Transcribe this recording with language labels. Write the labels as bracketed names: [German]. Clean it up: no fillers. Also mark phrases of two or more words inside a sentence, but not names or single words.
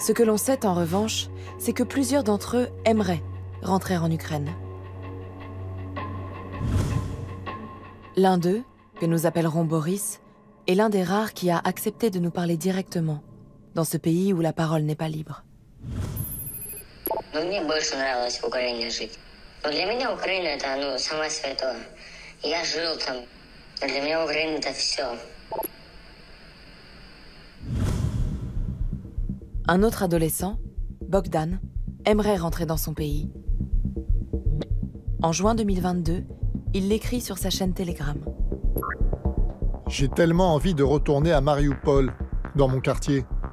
[French] Ce que l'on sait en revanche, c'est que plusieurs d'entre eux aimeraient rentrer en Ukraine. L'un d'eux, que nous appellerons Boris, est l'un des rares qui a accepté de nous parler directement, dans ce pays où la parole n'est pas libre. [Russian] Мне больше нравилось в Украине жить. Но для меня Украина это, самое святое. Я жил там. Для меня Украина это все. [French] Un autre adolescent, Bogdan, aimerait rentrer dans son pays. En juin 2022, il l'écrit sur sa chaîne Telegram. J'ai tellement envie de retourner à Mariupol, dans mon quartier.